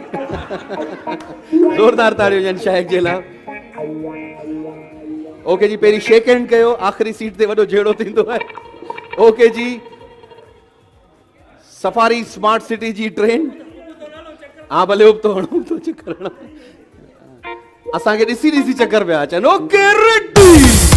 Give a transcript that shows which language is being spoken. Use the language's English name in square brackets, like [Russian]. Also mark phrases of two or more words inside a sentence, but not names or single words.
[Sindhi] जोरदार ताड़ियूं हुजनि शाइक जे लाइ। ओके जी, पहिरीं [English] shake hand [Sindhi] कयो, आख़िरी सीट ते वॾो जहिड़ो थींदो आहे। ओके जी, सफारी स्मार्ट सिटी जी ट्रेन। हा भले उबतो हणो तो चक्कर हणो, असांखे ॾिसी ॾिसी चक्कर पिया अचनि। ओके, रेडी।